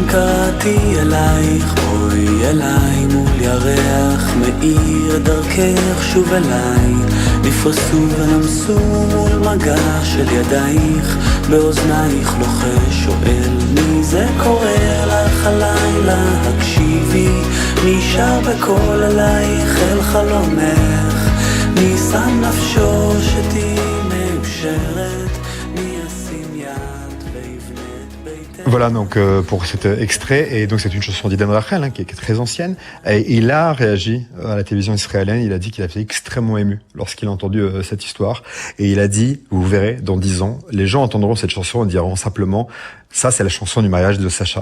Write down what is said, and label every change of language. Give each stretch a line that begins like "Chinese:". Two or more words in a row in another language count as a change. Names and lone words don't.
Hebrew: קראתי אלייך, בואי אליי מול ירח מאיר דרכך שוב אליי, נפרסו ונמסו מול מגע של ידייך, באוזנייך לוחש שואל מי זה קורא לך הלילה, הקשיבי מי שר בקול אלייך אל חלומך, מי שם נפשו שתהי מאושרת, מי ישים יד ויבנה את ביתך.
French: Voilà donc pour cet extrait, et donc c'est une chanson d'Eden Rachel qui est très ancienne, et il a réagi à la télévision israélienne. Il a dit qu'il a été extrêmement ému lorsqu'il a entendu cette histoire, et il a dit, vous verrez, dans 10 ans, les gens entendront cette chanson et diront simplement, ça c'est la chanson du mariage de Sacha.